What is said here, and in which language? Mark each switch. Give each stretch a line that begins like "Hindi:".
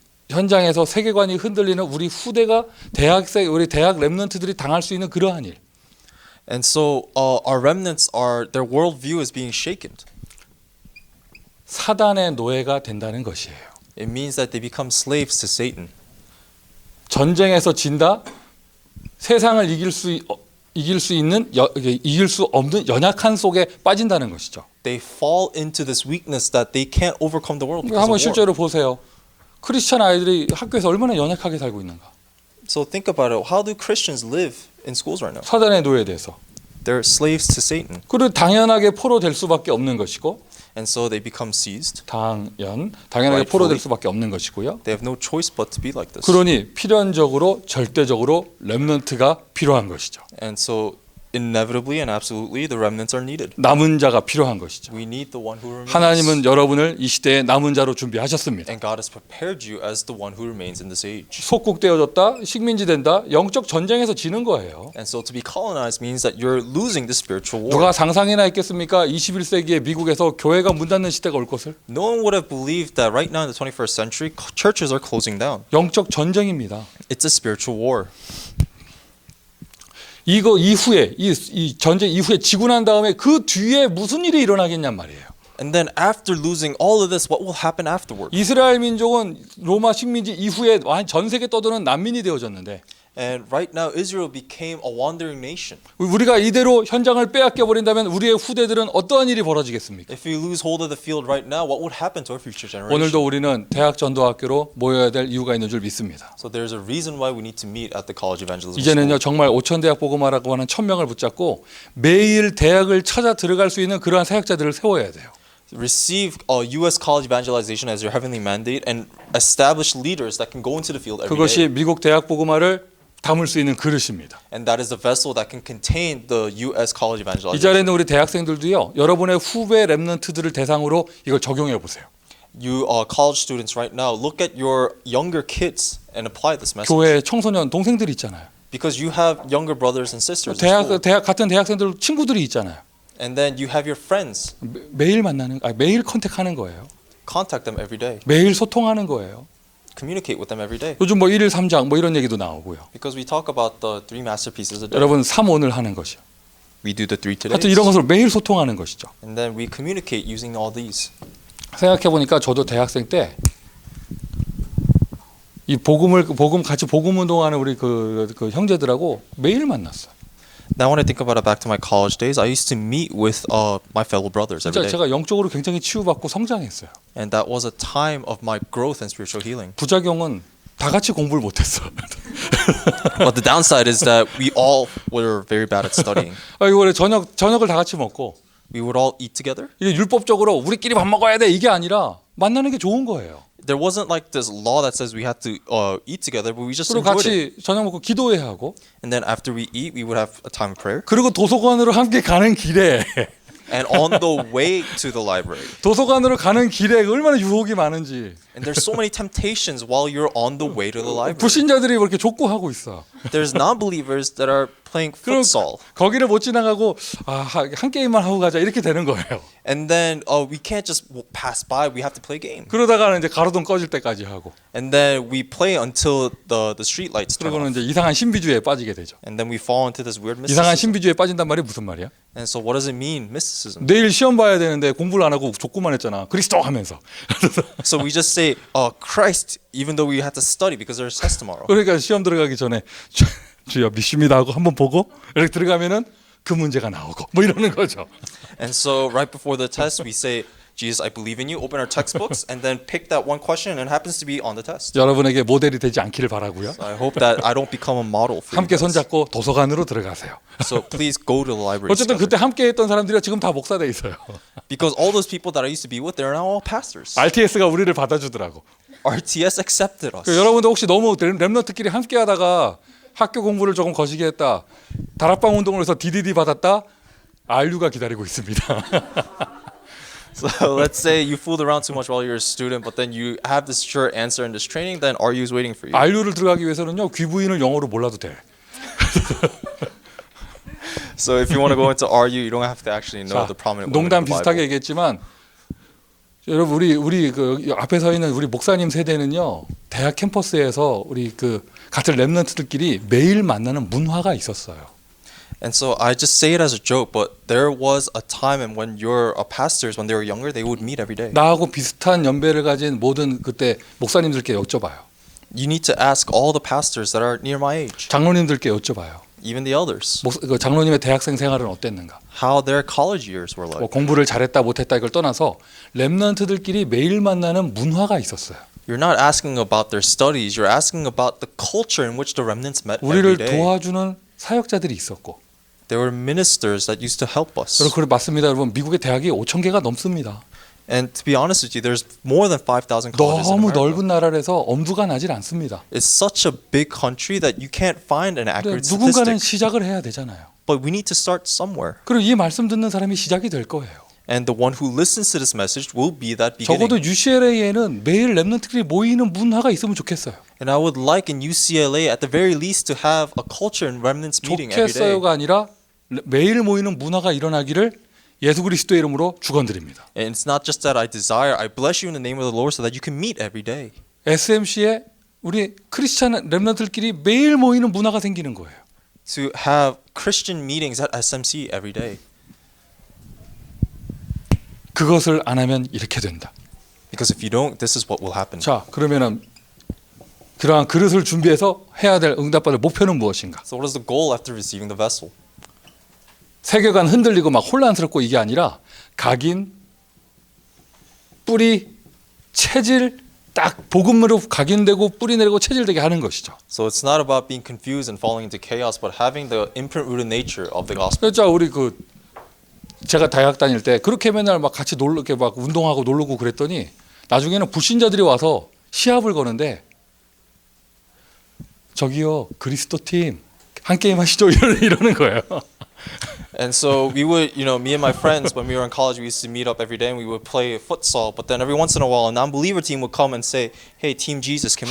Korean: 현장에서 세계관이 흔들리는 우리 후대가 우리 대학 랩런트들이 당할 수 있는 그러한 일.
English: And so our remnants their worldview is being shaken.
Korean: 사단의 노예가 된다는 것이에요.
English: It means that they become slaves to Satan.
Korean: 전쟁에서 진다. 세상을 이길 수 없는 연약한 속에 빠진다는 것이죠.
English: They fall into this weakness that they can't overcome the world because
Korean: 한번
English: of war.
Korean: 실제로 보세요. 크리스천 아이들이 학교에서 얼마나 연약하게 살고 있는가.
English: So think about it. How do Christians live in schools right now?
Korean: 사단의 노예돼서.
English: They're slaves to Satan.
Korean: 그리고 당연하게 포로 될 수밖에 없는 것이고
English: And so they become seized.
Korean: 당연하게 포로 될 수밖에 없는 것이고요.
English: They have no choice but to be like this.
Korean: 그러니 필연적으로 절대적으로 렘넌트가 필요한 것이죠.
English: And so inevitably and absolutely the remnants are needed.
Korean: 남은 자가 필요한 것이죠.
English: We need the one who remains.
Korean: 하나님은 여러분을 이 시대의 남은 자로 준비하셨습니다.
English: And God has prepared you as the one who remains in this age.
Korean: 속국되어졌다, 식민지 된다, 영적 전쟁에서 지는 거예요.
English: And so to be colonized means that you're losing the spiritual war.
Korean: 누가 상상이나 했겠습니까? 21세기에 미국에서 교회가 문 닫는 시대가 올 것을?
English: No one would have believed that right now in the 21st century, churches are closing down.
Korean: 영적 전쟁입니다.
English: It's a spiritual war.
Korean: 이거 이후에 이 전쟁 이후에 지고 난 다음에 그 뒤에 무슨 일이 일어나겠냔 말이에요.
English: And then after losing all of this, what will happen afterward?
Korean: 이스라엘 민족은 로마 식민지 이후에 전 세계 떠도는 난민이 되어졌는데
English: And right now, Israel became a wandering nation.
Korean: 우리가 이대로 현장을 빼앗겨 버린다면 우리의 후대들은 어떠한 일이 벌어지겠습니까?
English: If we lose hold of the field right now, what would happen to our future generation?
Korean: 오늘도 우리는 대학 전도학교로 모여야 될 이유가 있는 줄 믿습니다.
English: So there's a reason why we need to meet at the college evangelism
Korean: 이제는요 정말 5천 대학 복음화라고 하는 1,000명을 붙잡고 매일 대학을 찾아 들어갈 수 있는 그러한 사역자들을 세워야 돼요.
English: Receive U.S. college evangelization as your heavenly mandate and establish leaders that can go into the field every
Korean: 그것이
English: day.
Korean: 미국 대학 복음화를 담을 수 있는 그릇입니다.
English: And that is the vessel that can contain the U.S. college
Korean: 이
English: evangelization.
Korean: 자리에 있는 우리 대학생들도요 여러분의 후배 랩런트들을 대상으로 이걸 적용해 보세요.
English: You college students right now, look at your younger kids and apply this message.
Korean: 교회 청소년 동생들이 있잖아요.
English: Because you have younger brothers and sisters in school.
Korean: 같은 대학생들 친구들이 있잖아요.
English: And then you have your friends.
Korean: 매일 매일 컨택하는 거예요.
English: Contact them every day.
Korean: 매일 소통하는 거예요.
English: Communicate with them every day.
Korean: 요즘 뭐 1일 3장 뭐 이런 얘기도 나오고요.
English: Because we talk about the 3 masterpieces a day.
Korean: 여러분 3오늘 하는 것이요.
English: We do the 3 today.
Korean: 하여튼 이런 것을 매일 소통하는 것이죠.
English: And then we communicate using all these.
Korean: 생각해 보니까 저도 대학생 때 이 같이 복음 운동하는 우리 그 형제들하고 매일 만났어요.
English: Now when I think about it back to my college days, I used to meet with my fellow brothers every
Korean: 진짜 제가 영적으로 굉장히 치유받고 성장했어요.
English: And that was a time of my growth and spiritual healing.
Korean: 부작용은 다 같이 공부를 못했어.
English: But the downside is that we all were very bad at studying.
Korean: 이거 저녁을 다 같이 먹고
English: We would all eat together.
Korean: 이게 율법적으로 우리끼리 밥 먹어야 돼 이게 아니라 만나는 게 좋은 거예요.
English: there wasn't like this law that says we had to eat together, but we just
Korean: 그리고
English: enjoyed it.
Korean: 같이 저녁 먹고 기도해야 하고
English: And then after we eat, we would have a time of prayer.
Korean: 그리고 도서관으로 함께 가는 길에
English: And on the way to the library.
Korean: 도서관으로 가는 길에 얼마나 유혹이 많은지
English: And there's so many temptations while you're on the way to the library.
Korean: 불신자들이 그렇게 족구하고 있어.
English: There's non-believers that are playing
Korean: 그럼
English: futsal.
Korean: 거기를 못 지나가고 한 게임만 하고 가자 이렇게 되는 거예요.
English: And then we can't just pass by. We have to play game.
Korean: 그러다가는 이제 가로등 꺼질 때까지 하고
English: And then we play until the street lights turn
Korean: 그러고는
English: off.
Korean: 이제 이상한 신비주의에 빠지게 되죠.
English: And then we fall into this weird
Korean: 이상한
English: mysticism.
Korean: 신비주의에 빠진단 말이 무슨 말이야?
English: And so what does it mean, mysticism?
Korean: 내일 시험 봐야 되는데 공부를 안 하고 족구만 했잖아. 그리스도 하면서.
English: So we just say, Christ, even though we have to study because there's test tomorrow.
Korean: 그러니까 시험 들어가기 전에 주여 믿습니다 하고 한번 보고 이렇게 들어가면은 그 문제가 나오고 뭐 이러는 거죠.
English: And so right before the test, we say, Jesus, I believe in you. Open our textbooks and then pick that one question, and it happens to be on the test.
Korean: 여러분에게 모델이 되지 않기를 바라고요.
English: I hope that I don't become a model for you
Korean: 손잡고 도서관으로 들어가세요.
English: So please go to the library
Korean: 어쨌든
English: together.
Korean: 그때 함께 했던 사람들이 지금 다 목사돼 있어요.
English: Because all those people that I used to be with, they're now all pastors.
Korean: RTS가 우리를 받아주더라고.
English: RTS accepted us.
Korean: 여러분도 혹시 너무 렘넌트끼리 함께 하다가 학교 공부를 조금 거시기 했다. 다락방 운동을 해서 DDD 받았다. RU가 기다리고 있습니다.
English: So let's say you fooled around too much while you're a student, but then you have this sure answer in this training, then RU is waiting for you.
Korean: RU를 들어가기 위해서는요. 귀부인을 영어로 몰라도 돼.
English: So if you want to go into RU, you don't have to actually know
Korean: 자,
English: the prominent women
Korean: 농담
English: in the
Korean: 비슷하게
English: Bible.
Korean: 얘기했지만 여러분 우리 그 앞에 서 있는 우리 목사님 세대는요. 대학 캠퍼스에서 우리 그 같은 렘넌트들끼리 매일 만나는 문화가 있었어요.
English: And so I just say it as a joke, but there was a time and when your pastors, when they were younger, they would meet every day.
Korean: 나하고 비슷한 연배를 가진 모든 그때 목사님들께 여쭤봐요.
English: You need to ask all the pastors that are near my age,
Korean: 장로님들께 여쭤봐요.
English: even the elders,
Korean: 그 장로님의 대학생 생활은 어땠는가?
English: how their college years were
Korean: 뭐 공부를 잘했다 못했다 이걸 떠나서 렘넌트들끼리 매일 만나는 문화가 있었어요.
English: You're not asking about their studies, you're asking about the culture in which the remnants met every
Korean: 우리를
English: day.
Korean: 도와주는 사역자들이 있었고.
English: There were ministers that used to help us.
Korean: 여러분 그래 맞습니다. 여러분 미국의 대학이 5천 개가 넘습니다.
English: And to be honest with you, there's more than 5,000 colleges in
Korean: 너무
English: America.
Korean: 넓은 나라라서 엄두가 나질 않습니다.
English: It's such a big country that you can't find an accurate
Korean: 누군가는
English: statistic.
Korean: 시작을 해야 되잖아요.
English: But we need to start somewhere.
Korean: 그리고 이 말씀 듣는 사람이 시작이 될 거예요.
English: And the one who listens to this message will be that
Korean: 적어도
English: beginning.
Korean: UCLA에는 매일 렘넌트들이 모이는 문화가 있으면 좋겠어요.
English: And I would like in UCLA at the very least to have a culture and remnants meeting every day.
Korean: 좋겠어요가 아니라 매일 모이는 문화가 일어나기를 예수 그리스도의 이름으로 축원드립니다.
English: And it's not just that I desire, I bless you in the name of the Lord so that you can meet every day.
Korean: SMC에 우리 크리스찬 렘넌트들끼리 매일 모이는 문화가 생기는 거예요.
English: To have Christian meetings at SMC every day.
Korean: 그것을 안 하면 이렇게 된다.
English: Because if you don't, this is what will happen.
Korean: 자, 그러면은 그러한 그릇을 준비해서 해야 될 응답받을 목표는 무엇인가?
English: So what is the goal after receiving the vessel?
Korean: 세계관 흔들리고 막 혼란스럽고 이게 아니라 각인, 뿌리, 체질 딱 복음으로 각인되고 뿌리 내리고 체질되게 하는 것이죠.
English: So it's not about being confused and falling into chaos, but having the imprint rooted nature of the gospel.
Korean: 그렇죠. 우리 그 제가 대학 다닐 때 그렇게 맨날 막 같이 놀러 이렇게 막 운동하고 놀고 그랬더니 나중에는 불신자들이 와서 시합을 거는데 저기요 그리스도 팀 한 게임 하시죠 이러는 거예요.
English: And so we would, me and my friends, when we were in college, we used to meet up every day and we would play futsal. But then every once in a while, a non-believer team would come and say, "Hey, Team Jesus, can we